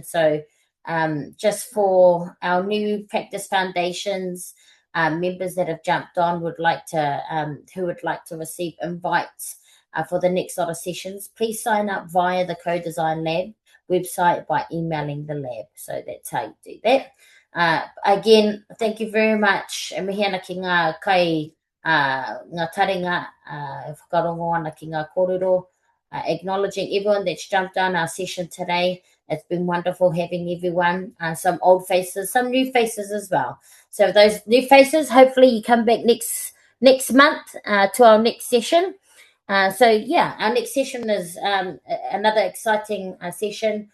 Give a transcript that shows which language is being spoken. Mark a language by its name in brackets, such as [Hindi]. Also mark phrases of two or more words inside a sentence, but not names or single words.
[English] So just for our new Practice Foundations members that have jumped on, who would like to receive invites for the next lot of sessions, please sign up via the Co-Design Lab website by emailing the lab. So that's how you do that. Again, thank you very much. [Māori] E mihi ana ki ngā kai, ngā taringa, whakarongo ana ki ngā kōrero, [English] acknowledging everyone that's jumped on our session today. It's been wonderful having everyone, some old faces, some new faces as well. So those new faces, hopefully you come back next month to our next session. So yeah, our next session is another exciting session.